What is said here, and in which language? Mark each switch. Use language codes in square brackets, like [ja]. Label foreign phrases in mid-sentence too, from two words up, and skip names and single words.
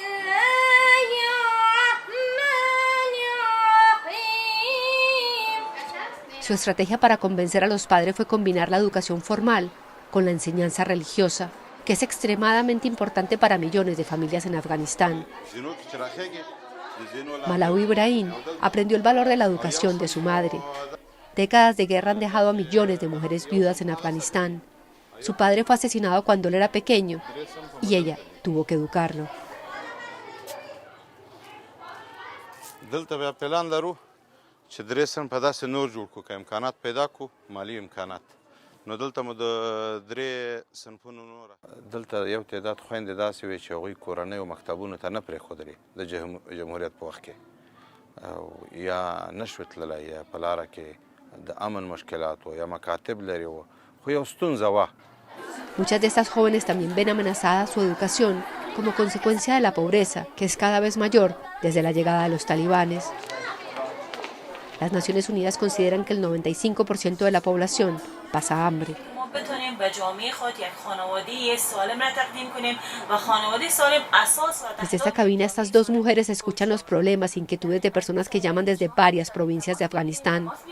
[es] Su estrategia para convencer a los padres fue combinar la educación formal con la enseñanza religiosa, que es extremadamente importante para millones de familias en Afganistán. Malawi Ibrahim aprendió el valor de la educación de su madre. Décadas de guerra han dejado a millones de mujeres viudas en Afganistán. Su padre fue asesinado cuando él era pequeño y ella tuvo que educarlo. [ps] نو دلته مو د درې صنفونو نور دلته یو تعداد خويندې داسې وي چې هغوی کورنۍ او مکتبونو ته نه پرېښودلې د جمهوریت په وخت کې یا نشو تللی یا په لاره کې د امن مشکلات و یا مکاتب لري و خو یو ستونزه وه. [es] Muchas de estas jóvenes también ven amenazada su educación como consecuencia de la pobreza, que es cada vez mayor desde la llegada de los talibanes. Las Naciones Unidas consideran que el 95% de la población pasa hambre. Desde esta cabina, estas dos mujeres escuchan los problemas e inquietudes de personas que llaman desde varias provincias de Afganistán.